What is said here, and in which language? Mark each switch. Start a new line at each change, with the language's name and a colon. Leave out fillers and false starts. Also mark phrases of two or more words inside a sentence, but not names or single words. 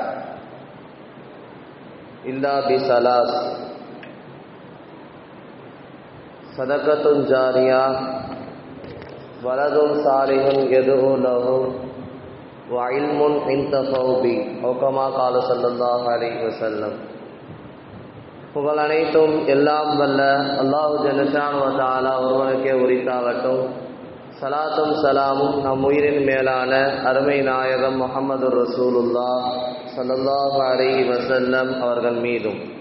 Arabic: إلا بثلاث: صدقة جارية ولد صالح يدعو له وعلم ينتفع به أو كما قال صلى الله عليه وسلم.
Tamil: புகழ் அனைத்தும் எல்லாம் வல்ல அல்லாஹு
Arabic: جل شأنه وتعالى
Tamil: ஒருவனுக்கே உரித்தாகட்டும். சலாத்தும் சலாமும் நம் உயிரின் மேலான அருமை நாயகம் முஹம்மது ரசூலுல்லாஹ்
Arabic: صلى الله عليه وسلم
Tamil: அவர்கள் மீதும்,